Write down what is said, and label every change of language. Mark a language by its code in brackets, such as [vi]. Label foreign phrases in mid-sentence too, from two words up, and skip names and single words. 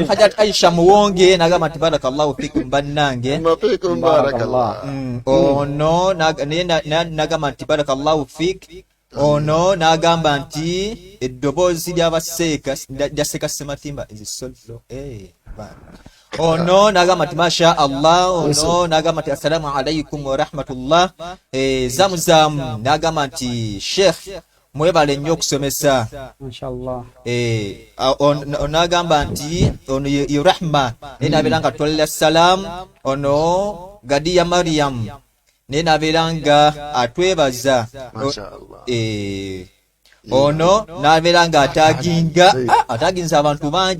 [lg] Hajat Aisha Muwonge nagamba nti [ar] بارك الله فيكم [lg] bannange ono nagamba nti [ar] بارك الله فيك [lg] ono nagamba nti eddoboozi ly'abaseeka lyaseeka Sematimba ezisollo ono nagamba nti [ar] ما شاء الله [lg] ono nagamba nti [ar] السلام عليكم ورحمة الله [lg] Zamzam nagamba nti Sheikh mwebale nnyo okusomesa inshallah nagamba nti ono ye rahma nabera nga twalira salam ono Gadiya Maryam nabera nga atwebaza ono nabera nga ataginza abantu bangi